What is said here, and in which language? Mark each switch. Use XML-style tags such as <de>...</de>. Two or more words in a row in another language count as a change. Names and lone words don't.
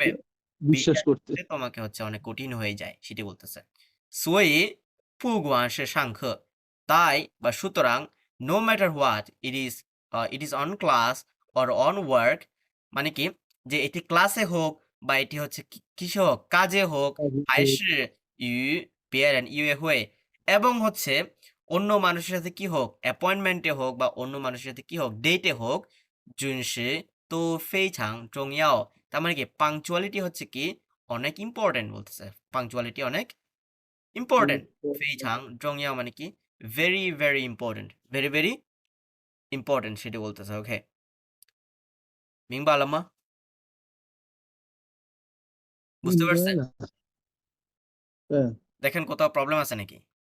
<bn>বিশ্বাস বিশ্বাস করতে। করতে তোমাকে হচ্ছে অনেক কঠিন হয়ে যায়, সেটি বলতেছে।</bn> <zh>所以不管是上课，</zh> <bn>তাই বা সুতরাং</bn> <en>no matter what it is on class or on work,</en> <bn>মানে কি যে এটি ক্লাসে হোক বা এটি হচ্ছে কিসে হোক কাজে হোক,</bn> <zh>还是与别人约会,</zh> <bn>এবং হচ্ছে অন্য মানুষের সাথে কি হোক অ্যাপয়েন্টমেন্টে হোক বা অন্য মানুষের সাথে কি হোক ডেটে হোক,</bn> <zh>准时都非常重要,</zh> <bn>তার মানে কি পাংচুয়ালিটি হচ্ছে কি অনেক ইম্পর্টেন্ট বলতেছে, পাংচুয়ালিটি অনেক ইম্পর্টেন্ট।</bn> <zh>非常重要</zh> <bn>মানে কি</bn> <en>very very important, very very important,</en> <bn>সেটি বলতেছে। ওকে,</bn> <zh>明白了吗？</zh> <bn>বুঝতে পারছেন? হ্যাঁ। দেখেন কোথাও প্রবলেম আছে নাকি?</bn>